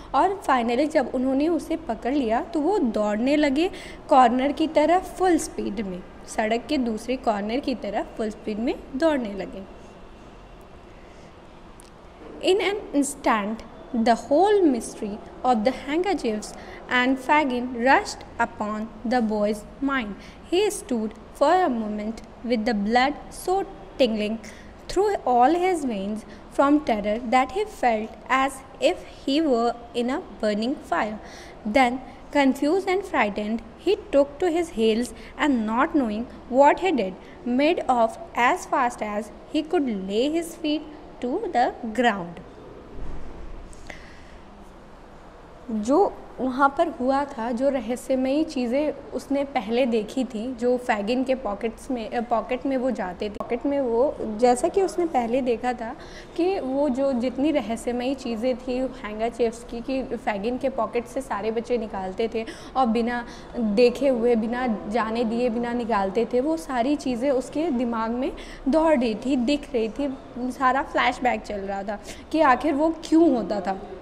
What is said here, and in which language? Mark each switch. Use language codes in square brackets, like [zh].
[hi] और फाइनली जब उन्होंने उसे पकड़ लिया तो वो दौड़ने लगे कॉर्नर की तरफ फुल स्पीड में, सड़क के दूसरे कॉर्नर की तरफ फुल स्पीड में दौड़ने लगे। [en] In an instant the whole mystery of the handkerchiefs and Fagin rushed upon the boy's mind. He stood for a moment with the blood so tingling through all his veins from terror that he felt as if he were in a burning fire. Then, confused and frightened, he took to his heels and, not knowing what he did, made off as fast as he could lay his feet to the ground. [hi] जो वहाँ पर हुआ था, जो रहस्यमयी चीज़ें उसने पहले देखी थी, जो फैगिन के पॉकेट में वो जाते थे, पॉकेट में वो जैसा कि उसने पहले देखा था कि वो जो जितनी रहस्यमयी चीज़ें थी हैंकरचीफ्स की कि फैगिन के पॉकेट से सारे बच्चे निकालते थे और बिना देखे हुए, बिना जाने दिए, बिना निकालते थे, वो सारी चीज़ें उसके दिमाग में दौड़ रही थी, दिख रही थी, सारा फ्लैशबैक चल रहा था कि आखिर वो क्यों होता था।